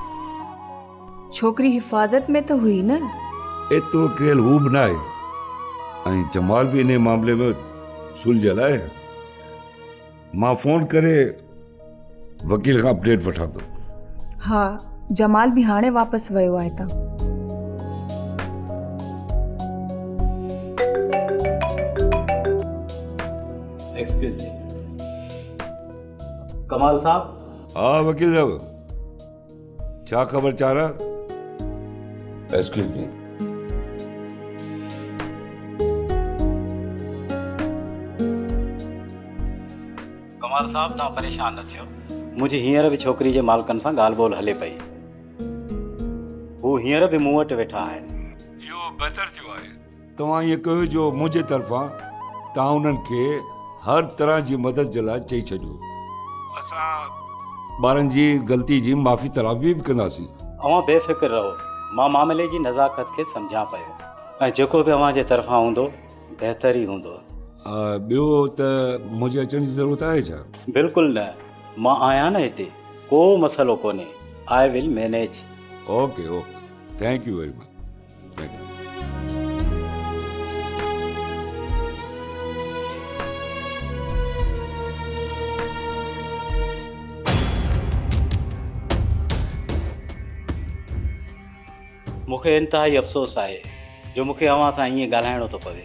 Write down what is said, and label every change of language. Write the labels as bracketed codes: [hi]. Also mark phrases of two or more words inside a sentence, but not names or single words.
[sd] छोकिरी हिफ़ाज़त में त हुई न? एतिरो किरियल हू बि न आहे, ऐं जमाल बि इन मामले में सुलझियल आहे। मां फ़ोन करे वकील खां अपडेट वठां थो। हा, जमाल बि हाणे वापसि वियो आहे हितां। [en] excuse me, [sd] कमाल साहब। हाँ वकील साहब, छा ख़बर चाह रहा? [en] excuse me. [sd] कमाल साहब, तव्हां परेशान न थियो। मुंहिंजी हींअर बि छोकिरी जे मालिकनि सां ॻाल्हि ॿोल हले पई, हू हींअर बि मूं वटि वेठा आहिनि। इहो बहितर थियो आहे। तव्हां इएं कयो जो मुंहिंजे तरफ़ां तव्हां उन्हनि खे हर तरह जी मदद जे लाइ चई छॾियो। असां ॿारनि जी ग़लती जी माफ़ी तलाफ़ी बि कंदासीं। अव्हां बेफ़िक्र रहो, मां मामले जी नज़ाकत खे सम्झां पियो, ऐं जेको बि अव्हां जे तरफ़ां हूंदो बहितर ई हूंदो। ॿियो त मुंहिंजे अचण जी ज़रूरत आहे छा? बिल्कुलु न, मां आहियां न हिते, को मसइलो कोन्हे। [en] I will manage. OK OK, thank you very much. Thank you. [sd] मूंखे इंतिहाई अफ़सोस आहे जो मूंखे अव्हां सां ईअं ॻाल्हाइणो थो पवे।